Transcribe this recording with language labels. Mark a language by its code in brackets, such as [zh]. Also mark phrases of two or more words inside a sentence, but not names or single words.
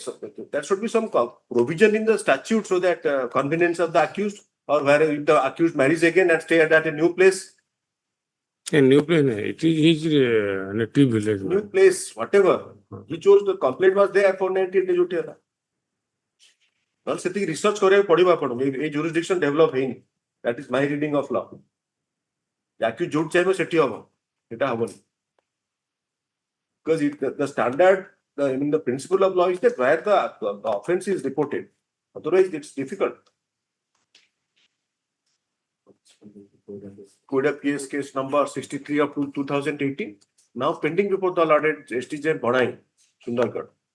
[en] So there should be some provision in the statute so that convenience of the accused, or where if the accused marries again and stay at a new place, A new place, it is his native village. new ma'am. place, whatever. He chose the complaint was there for 498 days. [or] Well, research କରିବାକୁ ପଡିବ ଆପଣଙ୍କୁ ଏ [en] jurisdiction develop [or] ହେଇନି. [en] That is my reading of law. [or] accused ଯୋଉଠି ଚାହିଁବ ସେଠି ହବ, ସେଟା ହବନି. [en] Because the standard, the principle of law is that where the offense is reported. Otherwise, it's difficult. COIDA PS case number 63 of 2018, now pending before the lauded STJ Bonai, Sundargarh.